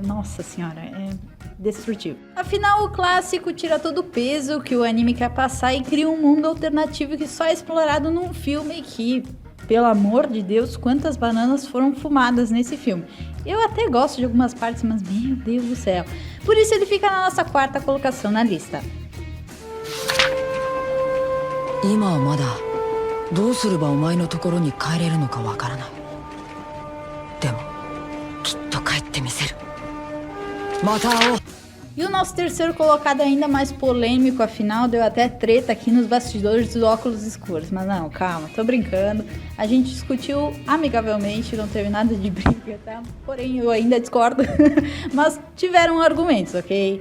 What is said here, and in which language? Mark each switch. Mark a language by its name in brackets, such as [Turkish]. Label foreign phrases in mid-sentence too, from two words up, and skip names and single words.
[Portuguese] Nossa senhora, é destrutivo. Afinal, o clássico tira todo o peso que o anime quer passar e cria um mundo alternativo que só é explorado num filme que, pelo amor de Deus, quantas bananas foram fumadas nesse filme. Eu até gosto de algumas partes, mas meu Deus do céu. Por isso ele fica na nossa quarta colocação na lista. [Japanese] 今はまだどうすればお前のところに帰れるのかわからない。でもきっと帰ってみせる。また会おう。 [Portuguese] E o nosso terceiro colocado é ainda mais polêmico, afinal deu até treta aqui nos bastidores dos óculos escuros. Mas não, calma, tô brincando. A gente discutiu amigavelmente, não teve nada de briga, tá? Porém, eu ainda discordo. Mas tiveram argumentos, ok?